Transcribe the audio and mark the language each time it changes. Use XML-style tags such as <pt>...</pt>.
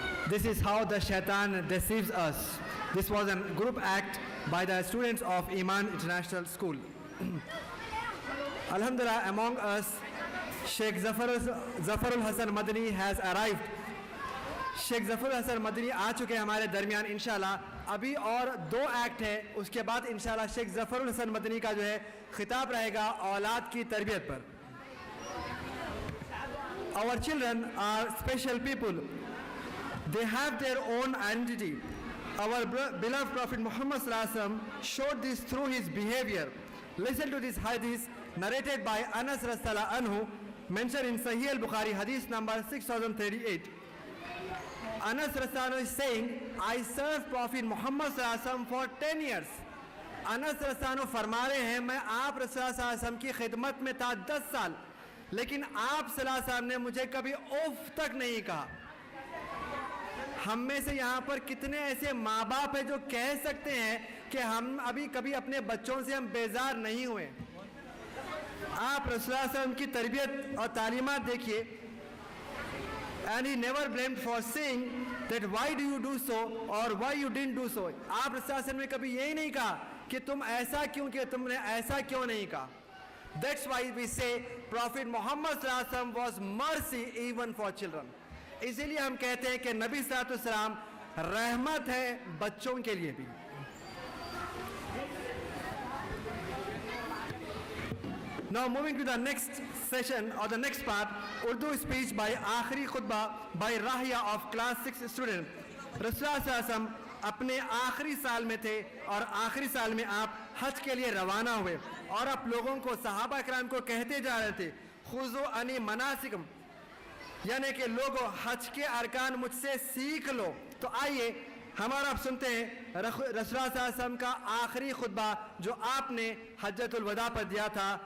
<en>This is how the shaitan deceives us. This was a group act by the students of Iman International School. Alhamdulillah, among us, Sheikh Zafarul Hassan Madani has arrived</en> <hi>Sheikh Zafar Hasan Madani आ चुके हैं हमारे दरमियान इंशाल्लाह. अभी और 2 act है, उसके बाद इंशाल्लाह शेख जफर हसन मदनी का जो है खिताब रहेगा औलाद की तरबियत पर.</hi> <en>Our children are special people. They have their own identity. Our beloved Prophet Muhammad Sallallahu Alaihi Wasallam showed this through his behavior. Listen to this hadith narrated by Anas Radhiyallahu anhu, mentioned in Sahih al-Bukhari, hadith number 6038. Anas Radhiyallahu anhu is saying, I served Prophet Muhammad Sallallahu Alaihi Wasallam for 10 years.</en> <hi>Anas Radhiyallahu anhu फरमा रहे हैं, मैं आप रसूल सल्लल्लाहु अलैहि वसल्लम की खिदमत में था 10 साल, लेकिन आप सल्लल्लाहु अलैहि वसल्लम ने मुझे कभी उफ तक नहीं कहा. हम में से यहाँ पर कितने ऐसे माँ बाप हैं जो कह सकते हैं कि हम अभी कभी अपने बच्चों से हम बेजार नहीं हुए. आप रसूल सल्लल्लाहु अलैहि वसल्लम की तरबियत और तालीमात देखिए.</hi> <en>And he never blamed for saying that why do you do so or why you didn't do so.</en> <hi>आप रसूल सल्लल्लाहु अलैहि वसल्लम ने कभी यही नहीं कहा कि तुम ऐसा क्यों किया, तुमने ऐसा क्यों नहीं कहा.</hi> <en>That's why we say Prophet Muhammad Sallallahu Alaihi Wasallam was mercy even for children.</en> <hi>इसीलिए हम कहते हैं कि नबी सल्लल्लाहु अलैहि वसल्लम रहमत है बच्चों के लिए भी.</hi> <en>Now moving to the next session or the next part, Urdu speech by Akhri Khutbah by Rahya of class 6 student.</en> <hi>Rasulullah Sallallahu Alaihi Wasallam अपने आखिरी साल में थे और आखिरी साल में आप हज के लिए रवाना हुए और आप लोगों को सहाबा किराम को कहते जा रहे थे,</hi> <ar>खुज़ू अनी मनासिकम,</ar> <hi>यानी कि लोगों हज के अरकान मुझसे सीख लो. तो आइए हमारा आप सुनते हैं रसूलुल्लाह सल्लल्लाहु अलैहि वसल्लम का आखिरी खुतबा जो आपने हज्जतुल वदा पर दिया था.</hi>